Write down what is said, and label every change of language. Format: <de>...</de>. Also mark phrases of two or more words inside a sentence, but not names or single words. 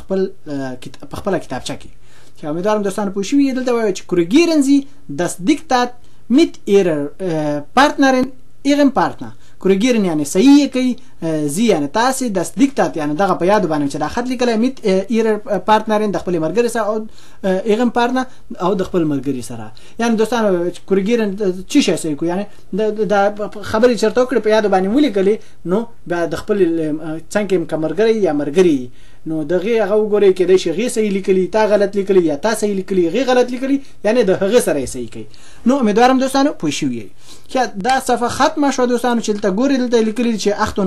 <ps>خپله کتابچه کې امیدوارم دوستانو پوه شوي دلته وایي چې</ps> <de>korrigieren Sie das Diktat mit Ihrer Partnerin Ihrem Partner</de> <ps>korrigieren یعنی صحیح کوي Sie یعنی تاسې</ps> <de>das Diktat</de> <ps>یعنی دغه په یادو باندې چې دا خط لیکلی</ps> <de>mit Ihrer Partnerin</de> <ps>د خپلې ملګرې سره او</ps> <de>Ihrem Partner</de> <ps>او د خپل ملګري سره یعنی دوستانو korrigieren څه شی صحیح کوي یعنی دا خبرې چېرته وکړې په یادو باندې ولیکلې نو بیا د خپل څنګه که ملګری یا ملګري نو دغه هغه وګورئ کېدای شي هغې صحیح لیکلي تا غلط لیکلي یا تا صحیح لیکلي هغې غلط لیکلي یعنی د هغې سره یې صحیح کوي نو امیدوارم دوستانو پوه شوي یئ دا صفحه ختمه شوه دوستانو چې دلته ګورئ دلته لیکلي چې</ps>